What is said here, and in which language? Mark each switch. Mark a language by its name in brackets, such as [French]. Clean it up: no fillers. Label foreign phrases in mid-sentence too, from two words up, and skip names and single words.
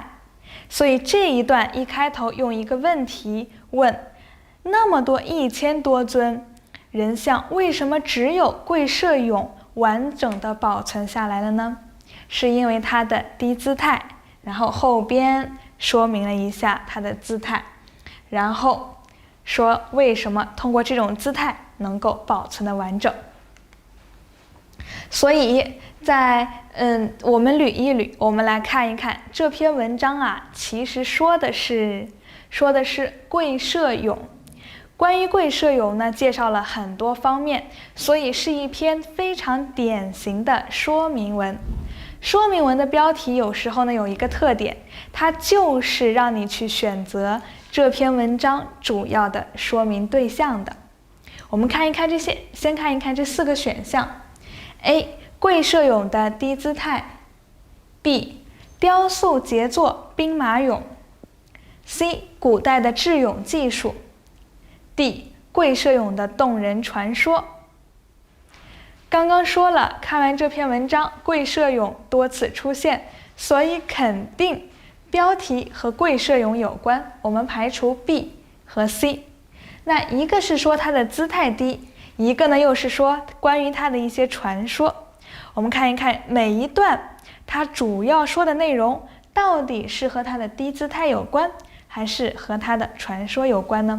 [Chinese] 所以這一段一開頭用一個問題問：那麼多1000多尊人像，為什麼只有貴社俑完整的保存下來了呢？是因為它的低姿態。然後後邊說明了一下它的姿態，然後說為什麼通過這種姿態能夠保存的完整。所以在我們捋一捋，我们来看一看這篇文章啊，其實說的是貴社俑。關於貴社俑呢，介紹了很多方面，所以是一篇非常典型的說明文。說明文的標題有時候呢有一個特點，它就是讓你去選擇這篇文章主要的說明對象的。我們看一看這些，先看一看這 4個選項。A. 貴社俑的低姿態。 B. 雕塑傑作兵馬俑。 C. 古代的制俑技術。 D. 貴社俑的動人傳說。剛剛說了，看完這篇文章，貴社俑多次出現，所以肯定標題和貴社俑有關。我們排除 B 和 C。那一個是說它的姿態低，一個呢又是說關於它的一些傳說。我們看一看每一段它主要說的內容到底是和它的低姿態有關，還是和它的傳說有關呢？